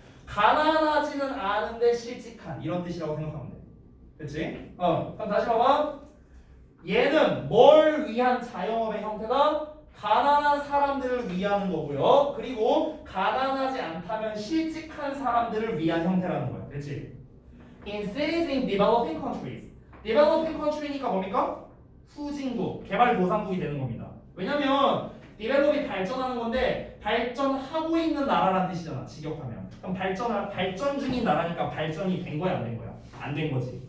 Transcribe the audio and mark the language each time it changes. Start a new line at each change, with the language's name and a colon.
Korean: 가난하지는 않은데 실직한 이런 뜻이라고 생각하면 돼. 그치? 그럼 다시 봐봐. 얘는 뭘 위한 자영업의 형태다? 가난한 사람들을 위하는 거고요. 그리고 가난하지 않다면 실직한 사람들을 위한 형태라는 거야. 그치?
English: In cities in developing countries.
Korean: developing country니까 뭡니까? 후진국, 개발도상국이 되는 겁니다. 왜냐면 develop이 발전하는 건데 발전하고 있는 나라라는 뜻이잖아. 직역하면. 그럼 발전 중인 나라니까 발전이 된 거야, 안 된 거야? 안 된 거지.